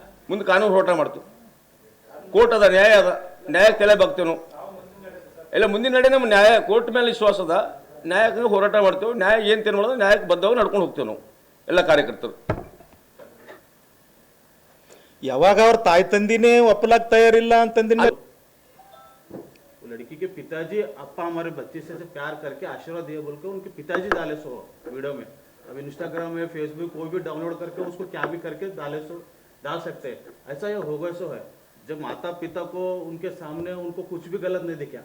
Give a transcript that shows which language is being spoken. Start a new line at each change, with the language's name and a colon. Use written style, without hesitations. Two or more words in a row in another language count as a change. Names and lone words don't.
Kannada: ಕೋರ್ಟ್ ಅದ, ನ್ಯಾಯ ಅದ, ನ್ಯಾಯಕ್ಕೆ ತಲೆ ಬಾಗ್ತೇವೆ ನಾವು ಎಲ್ಲ. ಮುಂದಿನ ನಡೆ ನಮ್ಮ ನ್ಯಾಯ, ಕೋರ್ಟ್ ಮೇಲೆ ವಿಶ್ವಾಸ ಅದ, ನ್ಯಾಯಕ್ಕೆ ಹೋರಾಟ ಮಾಡ್ತೇವೆ. ನ್ಯಾಯ ಏನು ತಿನ್ ಮಾಡೋದು ನ್ಯಾಯಕ್ಕೆ ಬದ್ಧವಾಗಿ ನಡ್ಕೊಂಡು ಹೋಗ್ತೇವೆ ನಾವು ಎಲ್ಲ ಕಾರ್ಯಕರ್ತರು. ಯಾವಾಗ ಅವ್ರ ತಾಯಿ ತಂದಿನೇ ಒಪ್ಪಲಾಕ್ ತಯಾರಿಲ್ಲ ಅಂತಂದಿನ
Hindi: लड़की के पिताजी अप्पा हमारे बच्चे से प्यार करके आशीर्वाद दिए बोल के उनके पिताजी डाले सो वीडियो में. अब इंस्टाग्राम में फेसबुक कोई भी डाउनलोड करके उसको क्या भी करके डाले सो डाल सकते हैं. ऐसा ये हो गया सो है. जब माता पिता को उनके सामने उनको कुछ भी गलत नहीं दिखा.